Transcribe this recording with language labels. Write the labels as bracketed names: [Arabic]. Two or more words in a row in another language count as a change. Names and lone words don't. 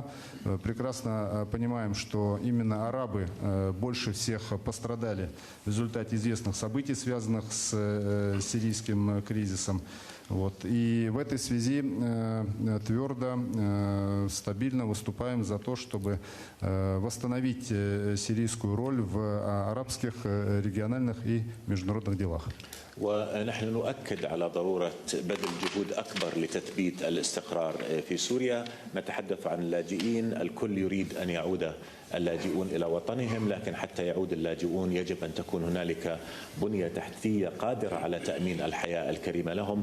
[Russian] Прекрасно понимаем, что именно арабы больше всех пострадали в результате известных событий, связанных с сирийским кризисом. И в этой связи твердо, стабильно выступаем за то, чтобы восстановить сирийскую роль в арабских, региональных и международных делах. [Arabic] ونحن نؤكد على ضرورة بذل جهود أكبر لتثبيت الاستقرار في سوريا. نتحدث عن اللاجئين، الكل يريد أن يعود اللاجئون إلى وطنهم، لكن حتى يعود اللاجئون يجب أن تكون هنالك بنية تحتية قادرة على تأمين الحياة الكريمة لهم.